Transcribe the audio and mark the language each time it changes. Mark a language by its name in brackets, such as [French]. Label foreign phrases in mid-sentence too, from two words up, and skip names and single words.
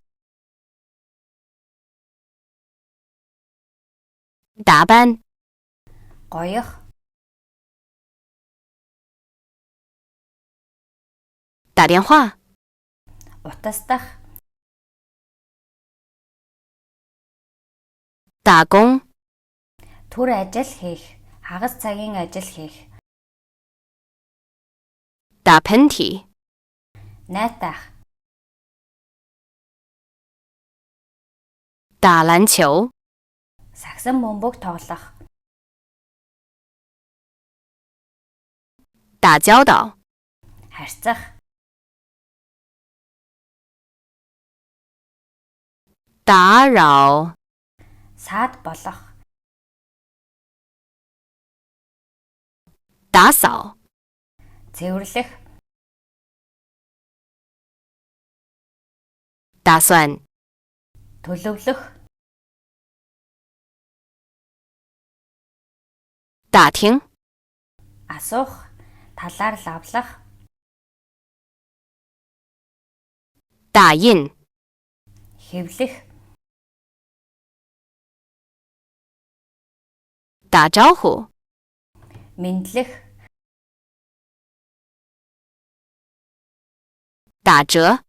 [Chinese] 答班， [Mongolian] Гоёх. [Chinese] 打电话， [Mongolian] Утасдах. [Chinese] 打工， [Mongolian] Түр ажил хийх. Хагас цагийн ажил хийх. [Chinese] 打喷嚏， [Mongolian] Найтах. [Chinese] 打篮球， [Mongolian] Сагсан бөмбөг тоглох. [Chinese] 打交道， [Mongolian] Харьцах. [Chinese] 打扰， [Mongolian] Саад болох. [Chinese] 打扫， [Mongolian] Цэвэрлэх. [Chinese] 打算， [Mongolian] Төлөвлөх. [Chinese] 打听， [Mongolian] Асуух. Талаар лавлах. [Chinese] 打印， [Mongolian] Хэвлэх. [Chinese] 打招呼， [Mongolian] Мэдлэх. [Chinese] 打折，